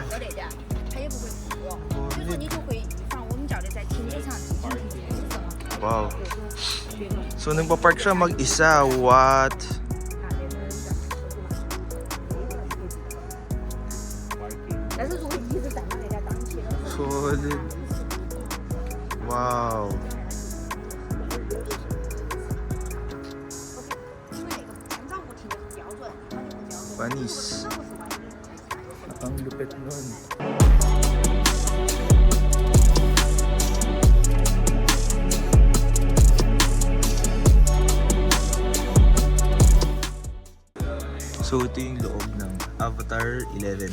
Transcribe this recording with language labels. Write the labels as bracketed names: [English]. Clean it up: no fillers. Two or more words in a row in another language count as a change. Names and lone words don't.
[Chinese] 得这样，它也不会浮，所以说你就会放我们这儿的在停车场进行停止嘛。 [English] Wow. [Filipino] So nagpa-park siya mag-isa. [English] What? Solid. Wow. [Chinese] 因为前照不停的很标准，它就不标准。 [Filipino] Panis. Ang lupit nun. So ito yung loob ng Avatar 11.